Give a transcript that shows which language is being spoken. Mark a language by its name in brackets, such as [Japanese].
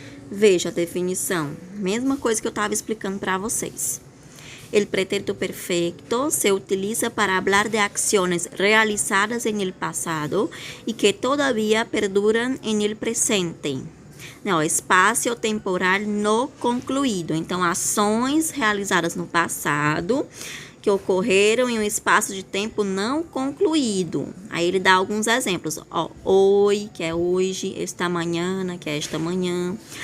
[Portuguese] Veja a definição, mesma coisa que eu estava explicando para vocês. [Spanish] El pretérito perfecto se utiliza para hablar de acciones realizadas en el pasado y que todavía perduran en el presente. [Portuguese] Não, espaço temporal não concluído. Então, ações realizadas no passado que ocorreram em um espaço de tempo não concluído. Aí ele dá alguns exemplos. Ó, hoy, que é hoje, esta manhã, que é esta manhã.